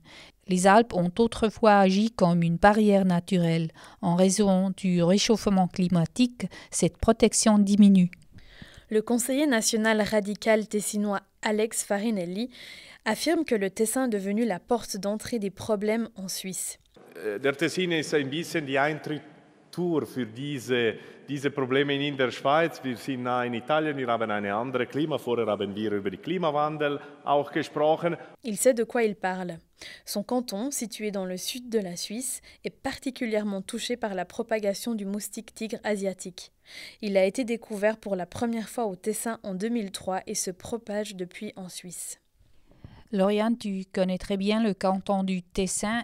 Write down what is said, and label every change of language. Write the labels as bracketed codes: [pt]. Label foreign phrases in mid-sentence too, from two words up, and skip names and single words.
[fr] Les Alpes ont autrefois agi comme une barrière naturelle. En raison du réchauffement climatique, cette protection diminue. Le conseiller national radical tessinois Alex Farinelli affirme que le Tessin est devenu la porte d'entrée des problèmes en Suisse. [de] Der Tessin ist ein bisschen die Eintrittstor für diese Probleme in der Schweiz. Wir sind nah in Italien, wir haben eine andere Klima. Vorher haben wir über den Klimawandel auch gesprochen. [fr] Il sait de quoi il parle. Son canton, situé dans le sud de la Suisse, est particulièrement touché par la propagation du moustique tigre asiatique. Il a été découvert pour la première fois au Tessin en 2003 et se propage depuis en Suisse. Lauriane, tu connais très bien le canton du Tessin.